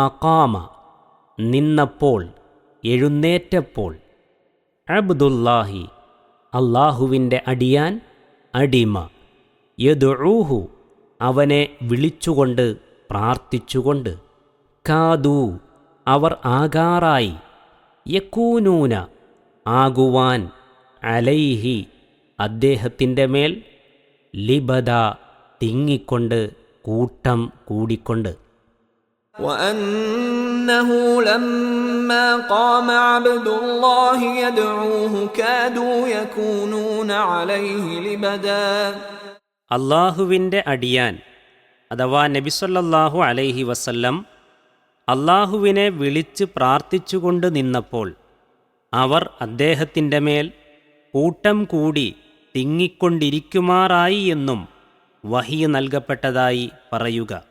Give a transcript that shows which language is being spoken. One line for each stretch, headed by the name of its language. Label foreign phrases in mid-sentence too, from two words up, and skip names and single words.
Malayalam: ഖാമ, നിന്നപ്പോൾ, എഴുന്നേറ്റപ്പോൾ, അബ്ദുല്ലാഹി, അല്ലാഹുവിൻ്റെ അടിയാൻ, അടിമ, യദ്ഊഹു, അവനെ വിളിച്ചുകൊണ്ട്, പ്രാർത്ഥിച്ചുകൊണ്ട്, കാദൂ, അവർ ആകാറായി, യകൂനൂന, ആകുവാൻ, അലൈഹി, അദ്ദേഹത്തിൻ്റെ മേൽ, ലിബദ, തിങ്ങിക്കൊണ്ട്, കൂട്ടം കൂടിക്കൊണ്ട്.
Arabic: وَأَنَّهُ لَمَّا قَامَ عَبْدُ اللَّهِ يَدْعُوهُ كَادُوا يَكُونُونَ عَلَيْهِ لِبَدًا.
Malayalam: അല്ലാഹുവിൻ്റെ അടിയാൻ അഥവാ നബി
Arabic: صلى الله عليه وسلم
Malayalam: അല്ലാഹുവിനെ വിളിച്ച് പ്രാർത്ഥിച്ചുകൊണ്ട് നിന്നപ്പോൾ അവർ അദ്ദേഹത്തിൻ്റെ മേൽ കൂട്ടം കൂടി തിങ്ങിക്കൊണ്ടിരിക്കുമാറായി എന്നും വഹി നൽകപ്പെട്ടതായി പറയുക.